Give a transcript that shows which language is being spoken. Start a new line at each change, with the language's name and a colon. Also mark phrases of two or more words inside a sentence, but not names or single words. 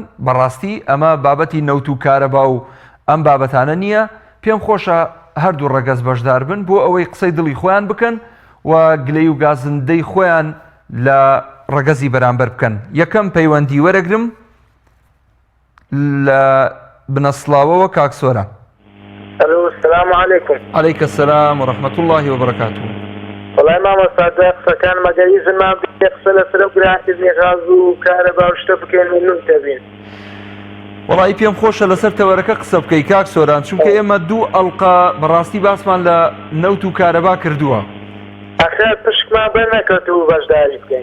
Central Kurdish: بەڕاستی ئەمە بابەتی نەوت و کارەبا و ئەم بابەتانە نییە. پێم خۆشە هەردوو ڕەگەز بەشدار بن بۆ ئەوەی قسەی دڵی خۆیان بکەن و گلەی و گازندەی خۆیان لە ڕەگەزی بەرامبەر بکەن. یەکەم پەیوەندی وەرەگرم لە بنەسڵاوەوە کاکسۆرە.
Arabic: السلام عليكم. عليك السلام ورحمة الله وبركاته.
Central Kurdish: وڵای مامۆستا قسەکان مەگەریزنمان قسە لەسەر ئەو گرانکردنی غاز و کارەبا و شتە بکەین و نون دەبین. وڵی پێم خۆشە لەسەر تەوەرەکە قسە بکەی کاک سۆران، چونکە ئێمە دوو ئەڵقا بەڕاستی باسمان لە نەوت و کارەبا کردووە. ئەخێر پشکمان بەر نەکەوتو بەشداری بکەین.